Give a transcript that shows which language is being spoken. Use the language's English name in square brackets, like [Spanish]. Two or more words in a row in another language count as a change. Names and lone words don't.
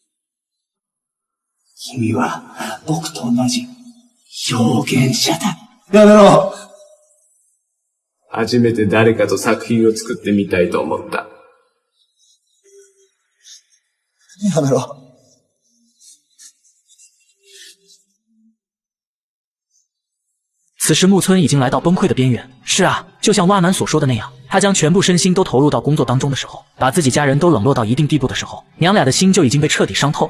[Japanese] 君は僕と同じ表現者だ。やめろ！初めて誰かと作品を作ってみたいと思った。やめろ。 [Chinese] 此时木村已经来到崩溃的边缘。是啊，就像蛙男所说的那样，他将全部身心都投入到工作当中的时候，把自己家人都冷落到一定地步的时候，娘俩的心就已经被彻底伤透了。